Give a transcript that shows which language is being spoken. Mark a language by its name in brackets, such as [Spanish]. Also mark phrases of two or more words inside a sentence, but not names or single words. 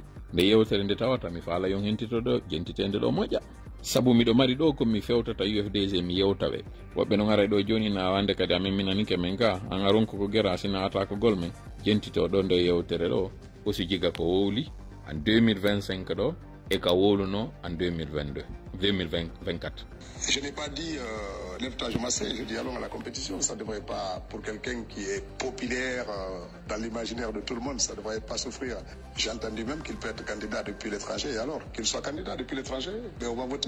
[Fula] Nde yewtere nde tawata mi faala yon hentito ɗo jentitende ɗo moƴƴa. Sabu miɗo mari ɗo komi fewtata UFDG mi yewtaɓe. Woɓɓe no gara ɗo joni na wande kadi amin minanike men ga an aron koko gera sina ata ko gol men jentito ɗo nde yewtere ɗo Usu Jiga ko wowli en 2025 ɗo et ka wowluno en 2024. [French] Je n'ai pas dit lève-toi, je m'asseye, je dis allons à la compétition. Ça ne devrait pas, pour quelqu'un qui est populaire dans l'imaginaire de tout le monde, ça ne devrait pas souffrir. J'ai entendu même qu'il peut être candidat depuis l'étranger. Et alors, qu'il soit candidat depuis l'étranger, ben on va voter.